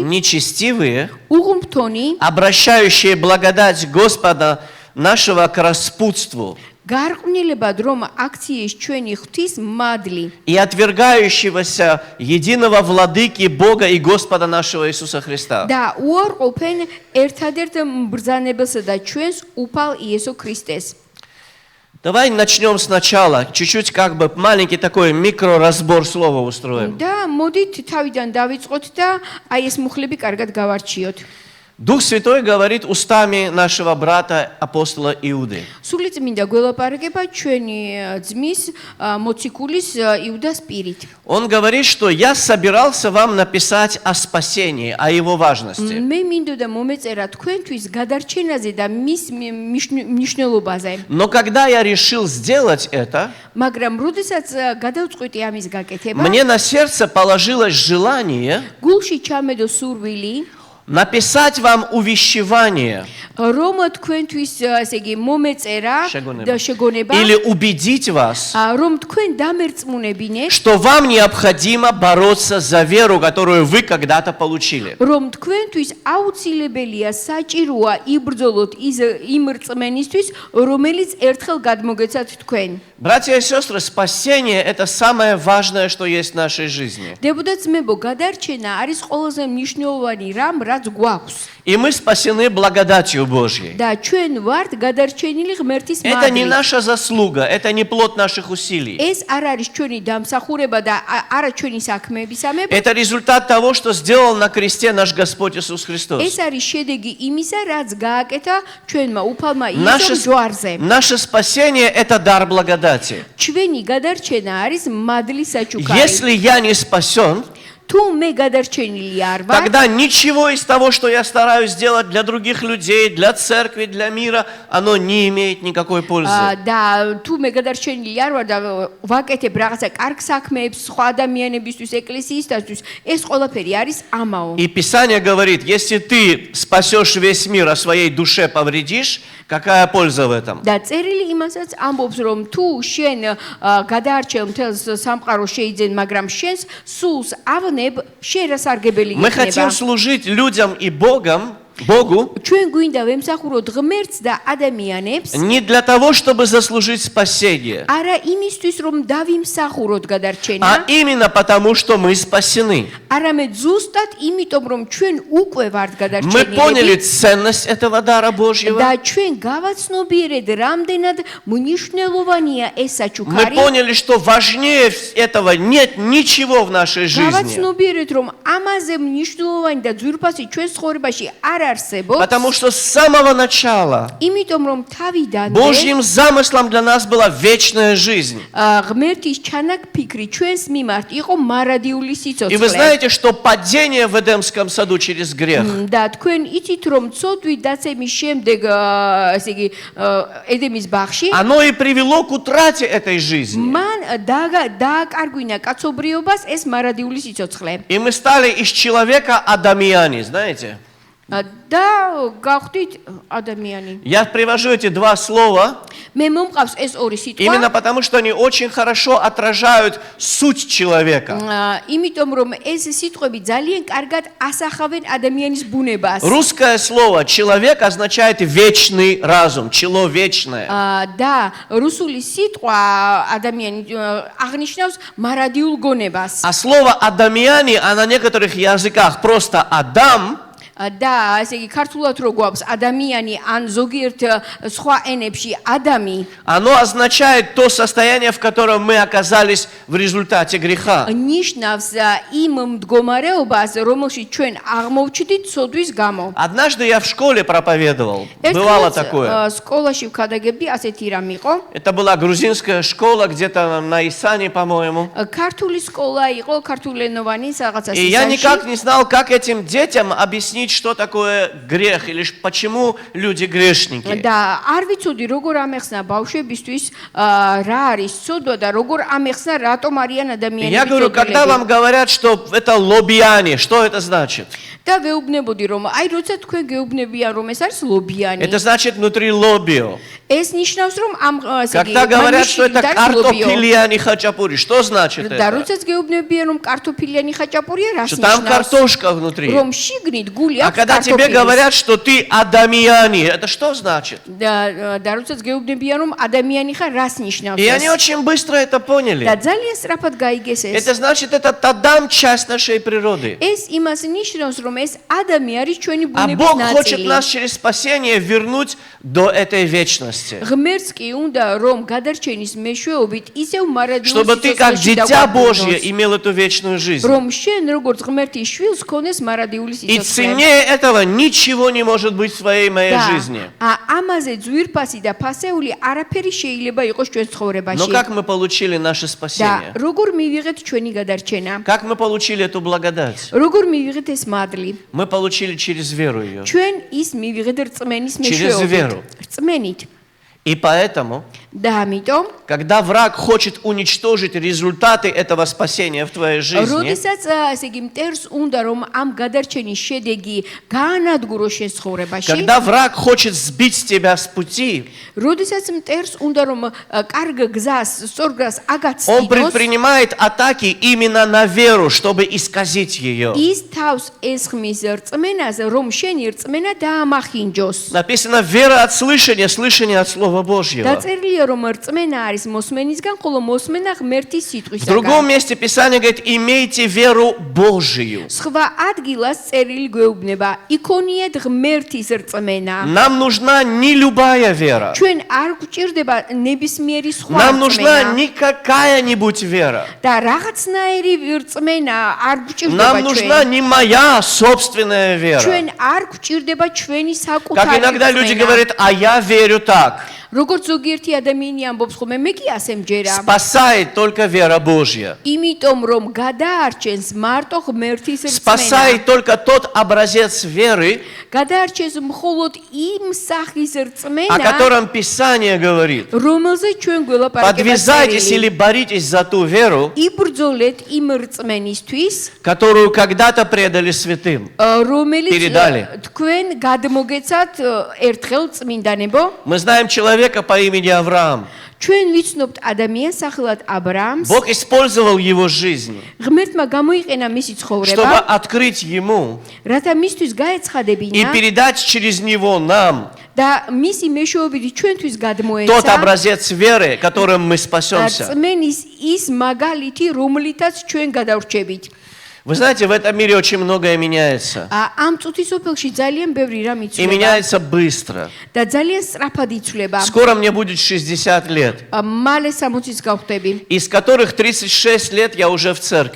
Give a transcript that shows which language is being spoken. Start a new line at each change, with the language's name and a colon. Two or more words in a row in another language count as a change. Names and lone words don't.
Russian: нечестивые,
Georgian: უღმრთონი
Russian: обращающие благодать Господа нашего к распутству.
Georgian: გარყვნილებად რომ აქციის ჩვენი ღვთის მადლი
Russian: и отвергающегося единого владыки Бога и Господа нашего Иисуса Христа.
Georgian: და უარყოფენ ერთადერთ მბრძანებელსა და ჩვენს უფალ იესო ქრისტეს.
Russian: Давай начнем сначала, чуть-чуть как бы маленький такой микроразбор слова устроим.
Georgian: და მოდით თავიდან დავიწყოთ და აი ეს მუხლები კარგად გავარჩიოთ.
Russian: Дух Святой говорит устами нашего брата апостола Иуды.
Georgian: სულიწმინდა გველაპარაკება ჩვენი ძმის მოციქულის იუდას პირით.
Russian: Он говорит, что я собирался вам написать о спасении, о его важности.
Georgian: მე მინდოდა მომეწერა თქვენთვის გადარჩენაზე და მის მნიშვნელობაზე.
Russian: Но когда я решил сделать это,
Georgian: მაგრამ როდესაც გადავწყვიტე ამის გაკეთება,
Russian: мне на сердце положилось желание
Georgian: გულში ჩამედო სურვილი
Russian: написать вам увещевание
Georgian: რომ თქვენთვის ესე იგი მომეწერა და შეგონება
Russian: или убедить вас,
Georgian: რომ თქვენ დამერწმუნებინეთ
Russian: что вам необходимо бороться за веру, которую вы когда-то получили.
Georgian: რომ თქვენთვის აუცილებელია საჭიროა იბრძოლოთ იმ რწმენისთვის რომელიც ერთხელ გადმოგეცათ თქვენ.
Russian: Братья и сестры, спасение – это самое важное, что есть в нашей жизни.
Georgian: დებოდაცმებო, გადარჩენა არის ყველაზე მნიშვნელოვანი რამ, რაც გვაქვს.
Russian: И мы спасены благодатью Божьей.
Georgian: და ჩვენ ვართ გადარჩენილი ღმერთის
Russian: Это не
Georgian: მადლით.
Russian: наша заслуга, это не плод наших усилий.
Georgian: ეს არ არის ჩვენი დამსახურება და არა ჩვენი საქმეებისამებრ.
Russian: Это результат того, что сделал на кресте наш Господь Иисус Христос.
Georgian: ეს არის შედეგი იმისა, რაც გააკეთა ჩვენმა უფალმა იესომ ჯვარზე.
Russian: Наше спасение – это дар благодати.
Georgian: ჩვენი გადარჩენა არის მადლის საჩუქარი.
Russian: Если я не спасен,
Georgian: თუ მე გადარჩენილი არ ვარ,
Russian: тогда ничего из того, что я стараюсь сделать для других людей, для церкви, для мира, оно не имеет никакой пользы.
Georgian: და თუ მე გადარჩენილი არ ვარ და ვაკეთებ რაღაცა კარგ საქმეებს სხვა ადამიანებისთვის, ეკლესიისათვის, ეს ყველაფერი არის ამაო.
Russian: И Писание говорит, если ты спасешь весь мир, а своей душе повредишь, какая польза в этом?
Georgian: და წერილი იმასაც ამბობს, რომ თუ შენ გადაარჩევ მთელს სამყაროს შეიძენ, მაგრამ შენს სულს ავნებ, შენ რასარგებელი
Russian: Мы хотим
Georgian: იქნება.
Russian: служить людям и Богу
Georgian: ჩვენ გვინდა ვემსახუროთ ღმერთს და ადამიანებს,
Russian: не для того, чтобы заслужить спасение,
Georgian: არა იმისთვის, რომ დავიმსახუროთ
Russian: а
Georgian: გადარჩენა,
Russian: именно потому, что мы спасены.
Georgian: არამედ ზუსტად იმიტომ, რომ ჩვენ უკვე ვართ
Russian: Мы поняли
Georgian: გადარჩენილები
Russian: ценность этого дара Божьего.
Georgian: და ჩვენ გავაცნობიერეთ, რამდენად მნიშვნელოვანია ეს
Russian: Мы
Georgian: საჩუქარი.
Russian: поняли, что важнее этого нет ничего в нашей жизни.
Georgian: გავაცნობიერეთ, რომ ამაზე მნიშვნელოვანი და ძვირფასი ჩვენს ცხოვრებაში არ არსებობს.
Russian: Потому что с самого начала
Georgian: იმიტომ რომ თავიდანვე
Russian: Божьим замыслом для нас была вечная жизнь.
Georgian: ღმერთის ჩანაფიქრი ჩვენს მიმართ იყო მარადიული
Russian: И вы
Georgian: სიცოცხლე.
Russian: знаете, что падение в Эдемском саду через грех,
Georgian: და თქვენ იცით რომ ცოდვით დაცემის შემდეგ ესე იგი ედემის ბაღში
Russian: оно и привело к утрате этой жизни.
Georgian: მან დააკარგვინა კაცობრიობას ეს მარადიული სიცოცხლე.
Russian: И мы стали из человека адамияне, знаете?
Georgian: და გავხდით ადამიანი.
Russian: Я привожу эти два слова
Georgian: მე მომყავს ეს ორი სიტყვა.
Russian: именно потому, что они очень хорошо отражают суть человека.
Georgian: იმიტომ რომ ეს სიტყვები ძალიან კარგად ასახავენ ადამიანის ბუნებას.
Russian: Русское слово «человек» означает вечный разум, чело вечное.
Georgian: და რუსული სიტყვა ადამიანი აღნიშნავს მარადიულ გონებას.
Russian: А слово «адамияне», а на некоторых языках просто «адам»,
Georgian: და ესე იგი ქართულად რო გვაქვს ადამიანი ან ზოგიერთ სხვა ენებში ადამი
Russian: оно означает то состояние, в котором мы оказались в результате греха.
Georgian: ნიშნავს იმ მდგომარეობას რომელშიც ჩვენ აღმოვჩნდით ცოდვის გამო.
Russian: Однажды я в школе проповедовал. Бывало такое.
Georgian: სკოლაში ვქადაგებდი ასეთი რამ იყო.
Russian: Это была грузинская школа, где-то на Исане, по-моему.
Georgian: ქართული სკოლა იყო, ქართულენოვანი რაღაცა
Russian: И я
Georgian: სისანში.
Russian: никак не знал, как этим детям объяснить, что такое грех, или почему люди грешники.
Georgian: და არ ვიცოდი როგორ ამეხსნა ბავშვებისთვის რა არის ცოდვა და როგორ ამეხსნა რატომ არიან ადამიანები.
Russian: Я говорю, когда вам говорят, что это лобияне, что это значит?
Georgian: და ვეუბნებოდი რომ აი როცა თქვენ გეუბნებიან რომ ეს არის ლობიანი.
Russian: Это значит внутри лобио.
Georgian: ეს ნიშნავს რომ ამ ესე იგი
Russian: Когда говорят, что это картофельяне хачапури, что значит
Georgian: და
Russian: это?
Georgian: როდესაც გეუბნებიან რომ კარტოფილიანი ხაჭაპურია რას
Russian: Что там
Georgian: ნიშნავს?
Russian: картошка внутри.
Georgian: რომ შიგნით გული
Russian: А когда тебе говорят, что ты адамияни, это что значит?
Georgian: და როდესაც გეუბნებიან რომ ადამიანი ხარ, რას ნიშნავს
Russian: И они
Georgian: ეს?
Russian: очень быстро это поняли.
Georgian: და ძალიან სწრაფად გაიგეს ეს.
Russian: Это значит, это тадам часть нашей природы.
Georgian: ეს იმას ნიშნავს, რომ ეს ადამი არის ჩვენი
Russian: А
Georgian: ბუნების
Russian: Бог хочет
Georgian: ნაწილი.
Russian: нас через спасение вернуть до этой вечности.
Georgian: ღმერთს კი უნდა რომ გადარჩენის მეშვეობით ისევ მარადიულ
Russian: Чтобы ты как дитя Божье имел эту вечную жизнь.
Georgian: რომ შენ როგორც ღმერთის შვილს ქონდეს მარადიული
Russian: И
Georgian: სიცოცხლე.
Russian: ценнее этого ничего не может быть в твоей моей жизни.
Georgian: ამაზე ძვირფასი და ფასეული არაფერი შეიძლება იყოს ჩვენ
Russian: Но
Georgian: ცხოვრებაში.
Russian: как мы получили наше
Georgian: და
Russian: спасение?
Georgian: როგორ მივიღეთ ჩვენი გადარჩენა?
Russian: Как мы получили эту благодать?
Georgian: როგორ მივიღეთ ეს მადლი?
Russian: Мы получили через веру ее.
Georgian: ჩვენ ის მივიღეთ რწმენის
Russian: Через
Georgian: მეშვეობით.
Russian: веру.
Georgian: რწმენით.
Russian: И поэтому,
Georgian: და ამიტომ
Russian: когда враг хочет уничтожить результаты этого спасения в твоей жизни,
Georgian: როდესაც ესე იგი მტერს უნდა რომ ამ გადარჩენის შედეგი გაანადგუროს შენ ცხოვრებაში,
Russian: когда враг хочет сбить тебя с пути,
Georgian: როდესაც მტერს უნდა რომ კარგ გზას, სწორ გზას
Russian: он
Georgian: აგაცდინოს,
Russian: предпринимает атаки именно на веру, чтобы исказить ее.
Georgian: ის თავს ესხმის რწმენას, რომ შენი რწმენა დაამახინჯოს.
Russian: Написано вера от слышания, слышание от Слова Божьего.
Georgian: დაწერილია რომ რწმენა არის მოსმენისგან, ხოლო მოსმენა ღმერთის
Russian: В другом
Georgian: სიტყვისგან.
Russian: месте Писание говорит, имейте веру Божию.
Georgian: სხვა ადგილას წერილი გვეუბნება, იქონიეთ ღმერთის რწმენა.
Russian: Нам нужна не любая вера.
Georgian: ჩვენ არ გვჭირდება ნებისმიერი სხვა
Russian: Нам нужна
Georgian: რწმენა.
Russian: не какая-нибудь вера.
Georgian: და რაღაცნაირი რწმენა არ გვჭირდება
Russian: Нам нужна
Georgian: ჩვენ.
Russian: не моя собственная вера.
Georgian: ჩვენ არ გვჭირდება ჩვენი
Russian: Как
Georgian: საკუთარი
Russian: иногда люди
Georgian: რწმენა.
Russian: говорят, а я верю так.
Georgian: როგორც ზოგიერთი ადამიანი ამბობს ხოლმე, მე კი ასე მჯერა.
Russian: Спасает только вера Божья.
Georgian: იმიტომ რომ გადაარჩენს მარტო ღმერთის რწმენა.
Russian: Спасает только тот образец веры,
Georgian: გადაარჩენს მხოლოდ იმ სახის
Russian: о
Georgian: რწმენა,
Russian: котором Писание говорит.
Georgian: რომელზე ჩვენ გველაპარაკება
Russian: Подвязайтесь или боритесь за ту веру,
Georgian: იბრძოლეთ იმ რწმენისთვის,
Russian: которую когда-то предали святым.
Georgian: რომელიც
Russian: Передали.
Georgian: თქვენ გადმოგეცათ ერთხელ წმინდანებო.
Russian: Мы знаем человека по имени Авраам.
Georgian: ჩვენ ვიცნობთ ადამიანს სახელად აბრაამს.
Russian: Бог использовал его жизнь,
Georgian: ღმერთმა გამოიყენა მისი
Russian: чтобы
Georgian: ცხოვრება,
Russian: открыть ему
Georgian: რათა მისთვის
Russian: и
Georgian: გაეცხადებინა
Russian: передать через него нам
Georgian: და მისი მეშვეობით ჩვენთვის
Russian: тот
Georgian: გადმოეცა
Russian: образец веры, которым мы спасемся.
Georgian: რწმენის ის მაგალითი, რომლითაც ჩვენ გადავრჩებით.
Russian: Вы знаете, в этом мире очень многое меняется.
Georgian: ამ წუთისოფელში ძალიან ბევრი რამ
Russian: И
Georgian: იცვლება
Russian: меняется быстро.
Georgian: და ძალიან სწრაფად იცვლება.
Russian: Скоро мне будет 60 лет,
Georgian: მალე 60-ს გავხდები.
Russian: из которых 36 лет я уже в церкви.